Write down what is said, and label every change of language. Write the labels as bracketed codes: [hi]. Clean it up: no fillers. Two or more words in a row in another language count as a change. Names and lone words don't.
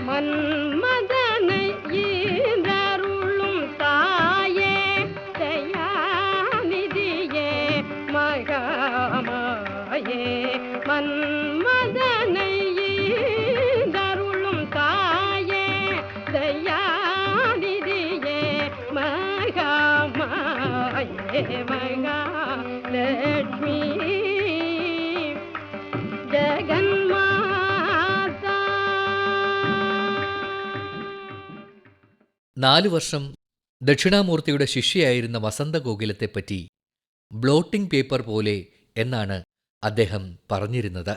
[ta] மன்மதனை ஈந்தருளும் தாயே தயாநிதியே மகாமாயே மன்மதனை ஈந்தருளும் தாயே தயாநிதியே மகாமாயே மகாலட்சுமி ജഗന്മാതാ. [ml] 4 വർഷം ദക്ഷിണാമൂർത്തിയുടെ ശിഷ്യയായിരുന്ന വസന്തഗോകുലത്തെപ്പറ്റി ബ്ലോട്ടിംഗ് പേപ്പർ പോലെ എന്നാണ് അദ്ദേഹം പറഞ്ഞിരുന്നത്.